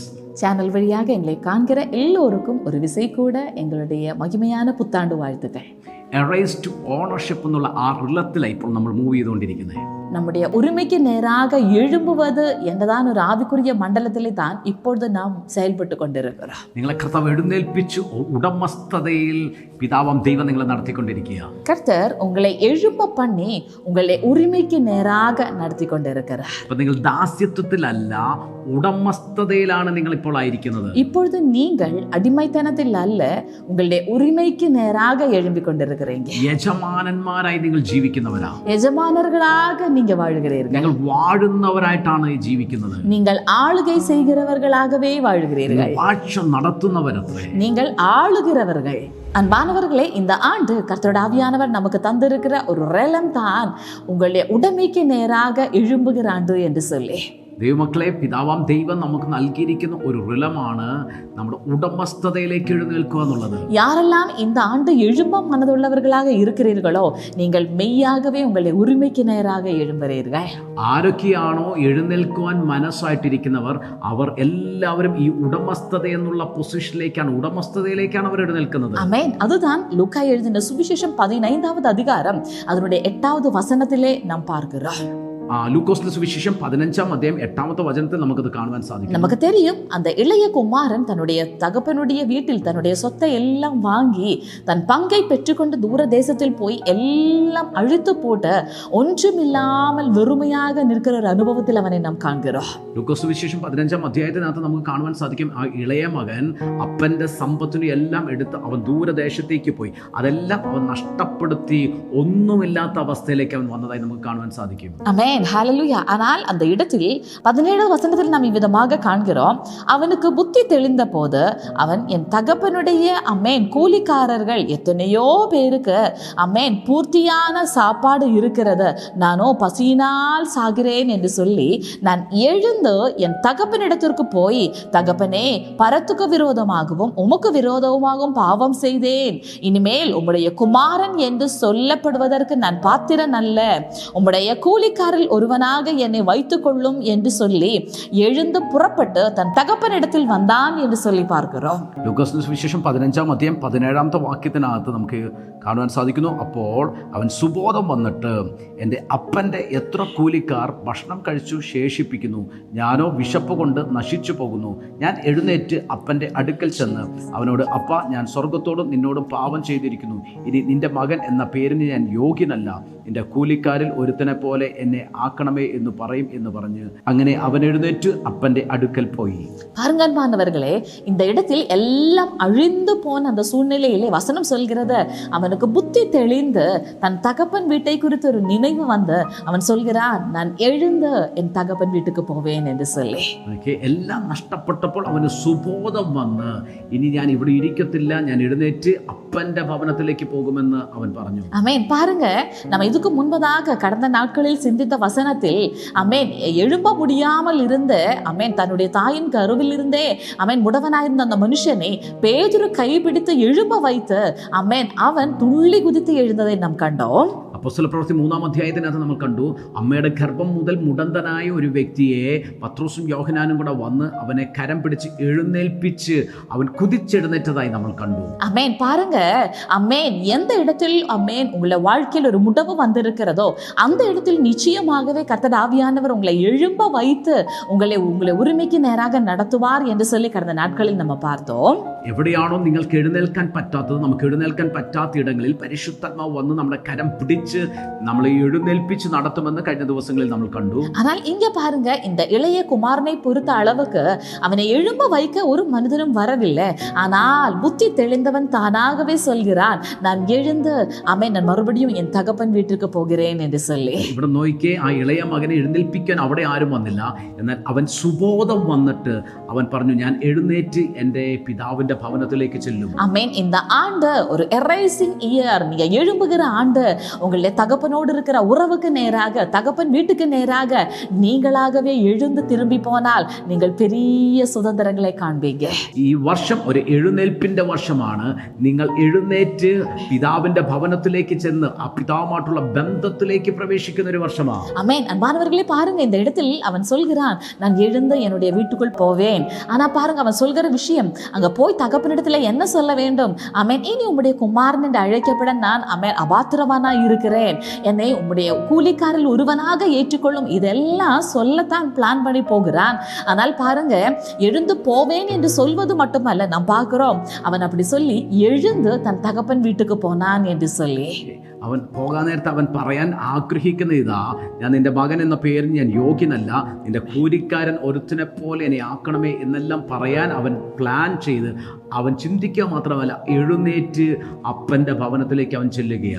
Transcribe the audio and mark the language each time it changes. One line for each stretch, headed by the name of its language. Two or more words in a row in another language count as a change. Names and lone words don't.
Tamil: சேனல் வழியாக எங்களை காண்கிற எல்லோருக்கும் ஒரு விசை கூட எங்களுடைய மகிமையான புத்தாண்டு வாழ்த்துக்கள்.
English: arise to ownership
Malayalam: എന്നുള്ള ആ റിലത്തിലാണ് ഇപ്പോൾ നമ്മൾ മൂവ് ചെയ്തുകൊണ്ടിരിക്കുന്നത്.
Tamil: நம்முடைய உரிமைக்கு நேராக எழும்புவது
Malayalam: എന്നതാണ് ഒരു ആവിക്കുரிய മണ്ഡലത്തിലെ താൻ
Tamil: இப்பொழுது നാം செயல்பட்டு கொண்டிருக்கிறோம்.
Malayalam: നിങ്ങളെ കർത്താവ് എഴുന്നേൽപ്പിച്ചു ഉടമസ്ഥതയിൽ പിതാവാം ദൈവം നിങ്ങളെ നടത്തിക്കൊണ്ടിരിക്കുക.
Tamil: கர்த்தர் உங்களை எழும்ப பண்ணி உங்களை உரிமைக்கு நேராக நடத்தி கொண்டிருக்கிறார்.
Malayalam: അപ്പോൾ നിങ്ങൾ ദാസ്യത്വത്തിലല്ല ഉടമസ്ഥതയിലാണ് നിങ്ങൾ ഇപ്പോൾ ആയിരിക്കുന്നത്.
Tamil: இப்பொழுது நீங்கள்
Malayalam: അടിമത്തനത്തിൽ അല്ല
Tamil: உங்களுடைய உரிமைக்கு நேராக எழும்பிக் கொண்டிருக்கிறீங்க.
Malayalam: യജമാനന്മാരായി നിങ്ങൾ ജീവിക്കുന്നവരാ.
Tamil: யஜமானர்களாக நீங்க வாழுகிறீர்கள்.
Malayalam: നിങ്ങൾ വാഴുന്നവരായിട്ടാണ് ജീവിക്കുന്നത്.
Tamil: நீங்கள் ஆளுகை செய்கிறவர்களாகவே வாழுகிறீர்கள்.
Malayalam: വാഴ്ച നടത്തുന്നവരത്രേ.
Tamil: நீங்கள் ஆளுகிறவர்கள். அன்பானவர்களே, இந்த ஆண்டு கர்த்தருடைய ஆவியானவர் நமக்கு தந்திருக்கிற ஒரு ரெலம் தான் உங்களுடைய உடைமைக்கு நேராக எழும்புகிற ஆண்டு என்று சொல்லி.
Malayalam: ദൈവമക്കളെ, പിതാവാം ദൈവം നമുക്ക് നൽകിയിരിക്കുന്ന ഒരു റിലമാണ് നമ്മുടെ ഉടമസ്ഥതയിലേക്ക് എഴുന്നേൽക്കുക എന്നുള്ളത്.
Tamil: யாரெல்லாம் இந்த ஆண்டு எழும்ப மனதுள்ளவர்களாக இருக்கிறீர்களோ நீங்கள் மெய்யாகவே உங்களுடைய உரிமைக்கு நேராக எழும்புகிறீர்கள்.
Malayalam: ആരൊക്കെയാണോ എഴുന്നേൽക്കുവാൻ മനസ്സായിട്ടിരിക്കുന്നവർ അവർ എല്ലാവരും ഈ ഉടമസ്ഥത എന്നുള്ള പൊസിഷനിലേക്കാണ്, ഉടമസ്ഥതയിലേക്കാണ് അവർ എഴുന്നേൽക്കുന്നത്. ആമേൻ.
Tamil: அதுதான் லூக்கா எழுதின சுவிசேஷம் 15வது அதிகாரம் அதனுடைய 8வது வசனத்திலே நாம் பார்க்கிறோம்.
Malayalam: ലൂക്കോസിന്റെ സുവിശേഷം 15-ാം അധ്യായം 8-ാമത്തെ വചനത്തിൽ നമുക്കത് കാണുവാൻ സാധിക്കും.
Tamil: நமக்கு தெரியும் அந்த இளைய குமாரன் தன்னுடைய தகப்பனுடைய வீட்டில் தன்னுடைய சொத்தை எல்லாம் வாங்கி தன் பங்கை பெற்றுக்கொண்டு தூர தேசத்தில் போய் எல்லாம் அழித்து போட்டு ஒன்றுமில்லாமல் வெறுமையாக நிற்கிற ஒரு அனுபவத்தில் அவனை நாம் காண்கிறோம்.
Malayalam: ലൂക്കോസ് സുവിശേഷം 15-ാം അധ്യായത്തിനകത്ത് നമുക്ക് കാണുവാൻ സാധിക്കും, ആ ഇളയ മകൻ അപ്പന്റെ സമ്പത്തിനെ എല്ലാം എടുത്ത് അവൻ ദൂരദേശത്തേക്ക് പോയി. അതെല്ലാം അവൻ നഷ്ടപ്പെടുത്തി ഒന്നുമില്ലാത്ത അവസ്ഥയിലേക്ക് അവൻ വന്നതായി നമുക്ക് കാണുവാൻ സാധിക്കും.
Tamil: ஆமென், ஹல்லேலூயா. ஆனால் அந்த இடத்தில் 17 வசனத்தில் நாம் இவ்விதமாக காண்கிறோம், அவனுக்கு புத்தி தெளிந்த போது அவன் என் தகப்பனுடைய அமேன் கூலிக்காரர்கள் எத்தனையோ பேருக்கு அமேன் பூர்த்தியான சாப்பாடு இருக்கிறது, நானோ பசியினால் சாகிறேன் என்று சொல்லி நான் எழுந்து என் தகப்பனிடத்திற்கு போய், தகப்பனே பரத்துக்கு விரோதமாகவும் உமக்கு விரோதமாகவும் பாவம் செய்தேன், இனிமேல் உம்முடைய குமாரன் என்று சொல்லப்படுவதற்கு நான் பாத்திரன் அல்ல, உம்முடைய கூலிக்காரில் ஒருவனாக என்னை வைத்துக் கொள்ளும் என்று சொல்லி எழுந்து புறப்பட்டு தன் தகப்பனிடத்தில் வந்தான் என்று சொல்லி பார்க்கிறோம்.
Malayalam: ലൂക്കോസിന്റെ സുവിശേഷം 15-ാം അധ്യായം 17-ാമത്തെ വാക്യത്തിനകത്ത് നമുക്ക് കാണുവാൻ സാധിക്കുന്നു, അപ്പോൾ അവൻ സുബോധം വന്നിട്ട് എൻ്റെ അപ്പൻ്റെ എത്ര കൂലിക്കാർ ഭക്ഷണം കഴിച്ചു ശേഷിപ്പിക്കുന്നു, ഞാനോ വിശപ്പ് കൊണ്ട് നശിച്ചു പോകുന്നു. ഞാൻ എഴുന്നേറ്റ് അപ്പൻ്റെ അടുക്കൽ ചെന്ന് അവനോട്, അപ്പ, ഞാൻ സ്വർഗത്തോടും നിന്നോടും പാപം ചെയ്തിരിക്കുന്നു, ഇനി നിന്റെ മകൻ എന്ന പേരിന് ഞാൻ യോഗ്യനല്ല, നിന്റെ കൂലിക്കാരിൽ ഒരുത്തനെ പോലെ എന്നെ ആക്കണമേ എന്ന് പറയും എന്ന് പറഞ്ഞ് അങ്ങനെ അവൻ എഴുന്നേറ്റ് അപ്പൻ്റെ അടുക്കൽ പോയി.
Tamil: பாருங்கன்பானவர்களே, இந்த இடத்தில் எல்லாம் அழிந்து போன அந்த சூழ்நிலையிலே வசனம் சொல்கிறது, அவனுக்கு புத்தி தெளிந்து தன் தகப்பன் வீட்டை குறித்து ஒரு நினைவு வந்து அவன் சொல்கிறான், நான் எழுந்து என் தகப்பன் வீட்டுக்கு போவேன் என்று சொல்லி.
Malayalam: എല്ലാം നഷ്ടപ്പെട്ടപ്പോൾ അവന് സുബോധം വന്ന്, ഇനി ഞാൻ ഇവിടെ ഇരിക്കത്തില്ല, ഞാൻ എഴുന്നേറ്റ് അപ്പന്റെ ഭവനത്തിലേക്ക് പോകുമെന്ന് അവൻ പറഞ്ഞു.
Tamil: ஆமென். பாருங்க, நம்ம இதுக்கு முன்பதாக கடந்த நாட்களில் சிந்தித்த வசனத்தில் அமேன் எழும்ப முடியாமல் இருந்து அமேன் தன்னுடைய தாயின் கருவில் இருந்தே அமேன் முடவனாயிருந்த அந்த மனுஷனை பேதுரு கைபிடித்து எழும்ப வைத்து அமேன் அவன் துள்ளி குதித்து எழுந்ததை நாம் கண்டோம்.
Malayalam: അപ്പോസ്തലപ്രവൃത്തി 3-ാം അധ്യായത്തിനകത്ത് നമ്മൾ കണ്ടു, അമ്മയുടെ ഗർഭം മുതൽ മുടന്തനായ ഒരു വ്യക്തിയെ പത്രോസും യോഹന്നാനും കൂടെ വന്ന് അവനെ കരം പിടിച്ച് എഴുന്നേൽപ്പിച്ച് അവൻ കുതിച്ചെഴുന്നേറ്റതായി നമ്മൾ കണ്ടു.
Tamil: அமேன். பாருங்க, அமேன் எந்த இடத்தில் அமேன் உங்களை வாழ்க்கையில் ஒரு முடவு வந்திருக்கிறதோ அந்த இடத்தில் நிச்சயமாகவே கர்த்தர் ஆவியானவர் உங்களை எழும்ப வைத்து உங்களை உரிமைக்கு நேராக நடத்துவார் என்று சொல்லி கடந்த நாட்களில் நம்ம பார்த்தோம்.
Malayalam: എവിടെയാണോ നിങ്ങൾക്ക് എഴുന്നേൽക്കാൻ പറ്റാത്തത്, നമുക്ക് എഴുന്നേൽക്കാൻ പറ്റാത്ത ഇടങ്ങളിൽ പരിശുദ്ധാത്മാവ് വന്ന് നമ്മുടെ കരം പിടിച്ച് നമ്മളെ എഴുന്നേൽപ്പിച്ച് നടത്തുമെന്ന് കഴിഞ്ഞ ദിവസങ്ങളിൽ നമ്മൾ കണ്ടു.
Tamil: ஆனால் இங்க பாருங்க, இந்த இளைய குமாரனை பொறுத்த அளவுக்கு அவனை எழும்ப வைக்க ஒரு மனிதனும் வரவில்லை. ஆனால் புத்தி தெளிந்தவன் தானாகவே சொல்கிறான், நான் எழுந்து அமேன் நான் மறுபடியும் என் தகப்பன் வீட்டுக்கு போகிறேன் என்று சொல்லி.
Malayalam: ഇവിടെ നോക്കിയേ, ആ ഇളയ മകനെ എഴുന്നേൽപ്പിക്കാൻ അവിടെ ആരും വന്നില്ല. എന്നാൽ അവൻ സുബോധം വന്നിട്ട് അവൻ പറഞ്ഞു, ഞാൻ എഴുന്നേറ്റ് എൻ്റെ പിതാവിൻ്റെ ഭവനത്തിലേക്ക് ചെല്ലും.
Tamil: அமேன். இந்த ஆண்டு ஒரு
English: arising year,
Tamil: நீங்க எழும்புகிற ஆண்டு. உங்களுடைய தகப்பனோடு இருக்கிற உறவுக்கு நேராக, தகப்பன் வீட்டுக்கு நேராக நீங்களாகவே எழுந்து திரும்பி போனால் நீங்கள் பெரிய சுதந்திரங்களை காண்பீங்க.
Malayalam: ഈ വർഷം ഒരു എഴുന്നേൽപ്പിന്റെ വർഷമാണ്. നിങ്ങൾ എഴുന്നേറ്റ് പിതാവിന്റെ ഭവനത്തിലേക്ക് ചെന്ന് ആ പിതാവുമായിട്ടുള്ള ബന്ധത്തിലേക്ക് പ്രവേശിക്കുന്ന ഒരു വർഷമാണ്.
Tamil: அமேன். அன்பானவர்களே, பாருங்க, இந்த இடத்தில் அவன் சொல்கிறான், நான் எழுந்து என்னுடைய வீட்டுக்குள் போவேன். ஆனா பாருங்க, அவன் சொல்கிற விஷயம், அங்க போய் தகப்பனிடத்துல என்ன சொல்ல வேண்டும்? அமேன், இனி உம்முடைய குமாரன் என்று அழைக்கப்பட நான் அமேன் அபாத்திரவானா இருக்கிறேன், என்னை உம்முடைய கூலிக்காரில் ஒருவனாக ஏற்றுக்கொள்ளும், இதெல்லாம் சொல்லத்தான் பிளான் பண்ணி போகிறான். ஆனால் பாருங்க, எழுந்து போவேன் என்று சொல்வது மட்டுமல்ல, நாம் பார்க்கிறோம் அவன் அப்படி சொல்லி எழுந்து தன் தகப்பன் வீட்டுக்கு போனான் என்று சொல்லி.
Malayalam: അവൻ പോകാൻ നേരത്തെ അവൻ പറയാൻ ആഗ്രഹിക്കുന്ന ഇതാ, ഞാൻ നിന്റെ മകൻ എന്ന പേരിന് ഞാൻ യോഗ്യനല്ല, നിന്റെ കൂലിക്കാരൻ ഒരുത്തിനെ പോലെ എന്നെ ആക്കണമേ എന്നെല്ലാം പറയാൻ അവൻ പ്ലാൻ ചെയ്ത് അവൻ ചിന്തിക്കുക മാത്രമല്ല, എഴുന്നേറ്റ് അപ്പന്റെ ഭവനത്തിലേക്ക് അവൻ ചെല്ലുകയാണ്.